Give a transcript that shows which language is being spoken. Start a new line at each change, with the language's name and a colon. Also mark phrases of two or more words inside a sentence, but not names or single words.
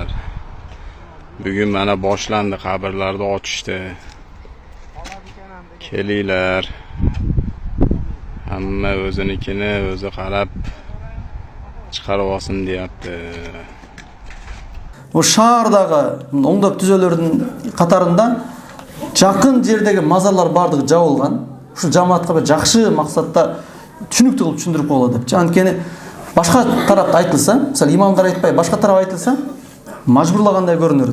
Uzbek: Bugun mana boshlandi qabrlarni ochishdi. Kelinglar. Hamma o'zinikini o'zi qarab chiqarib olsin deyapti.
Kyrgyz: O шаардагы оңдоп түзөлөрдүн катарында жакын жердеги мазарлар бардыгы жабылган. Ушу жамаатка бир жакшы максатта түшүнүктүү кылып түшүндүрүп коелот деп. Анткени башка тарапта айтылса, мисалы имамдар айтпай башка тарап айтылса, мажбурлагандай көрүнөр.